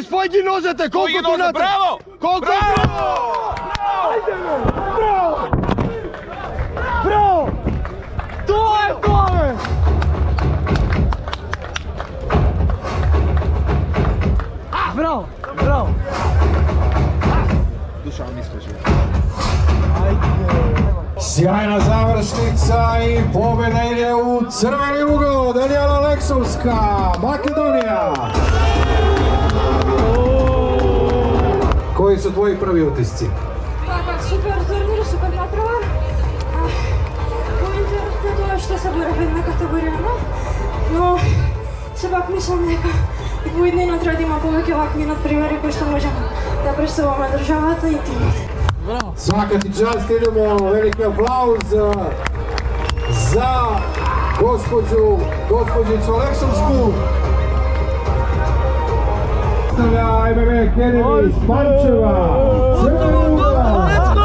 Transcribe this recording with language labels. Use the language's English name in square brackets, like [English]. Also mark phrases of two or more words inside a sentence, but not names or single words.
[Macedonian] Спој ги нозете, колку ту натре. Браво. Браво! Тоа е тоа! Браво! [Serbian] Sjajna završnica i pobjeda ide u crveni ugao. Danijela Aleksovska, Makedonija. Koji su tvoji prvi utisci? [Macedonian] Супер турнир, супер направан. Интересно тоа што се бораме на категоријама, но сепак мислам дека и по иднина треба да има повеќе вакви надпримери кои што можеме да представуваме државата и тимот. [Serbian] Svaka ti čast, idemo, veliki aplauz za gospođicu Aleksovsku. Stavlja MMA Academy iz Pančeva, crveni ugao.